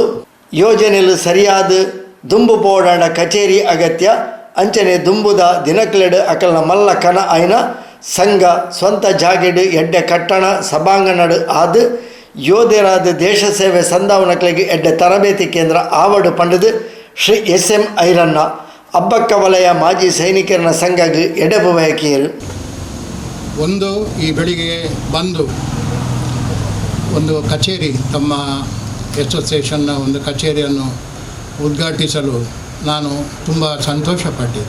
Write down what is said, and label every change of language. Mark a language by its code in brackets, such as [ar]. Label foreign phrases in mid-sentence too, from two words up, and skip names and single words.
[tcy] ಯೋಜನೆಲು ಸರಿಯಾದ ದುಂಬು ಪೋಡಾಂಡ ಕಚೇರಿ ಅಗತ್ಯ ಅಂಚನೆ ದುಂಬುದ ದಿನಕ್ಲೆಡು ಅಕಲ್ನ ಮಲ್ಲ ಕನ ಆಯ್ನ ಸಂಘ ಸ್ವಂತ ಜಾಗೆಡು ಎಡ್ಡೆ ಕಟ್ಟಣ ಸಭಾಂಗಣಡು ಆದು ಯೋಧರಾದ ದೇಶ ಸೇವೆ ಸಂಧಾವನಕ್ಲೆಗೆ ಎಡ್ಡೆ ತರಬೇತಿ ಕೇಂದ್ರ ಆವಡು ಪಂಡದು ಶ್ರೀ ಎಸ್.ಎಂ. ಐರಣ್ಣ ಅಬ್ಬಕ್ಕ ವಲಯ ಮಾಜಿ ಸೈನಿಕರ ಸಂಘಗೆ ಎಡೆಬು ಬಯಕಿಯರು. [kn] ಒಂದು ಈ ಬೆಳಿಗ್ಗೆ ಬಂದು ಒಂದು ಕಚೇರಿ ತಮ್ಮ ಅಸೋಸಿಯೇಷನ್ನ ಒಂದು ಕಚೇರಿಯನ್ನು ಉದ್ಘಾಟಿಸಲು ನಾನು ತುಂಬ ಸಂತೋಷಪಟ್ಟಿದ್ದೆ.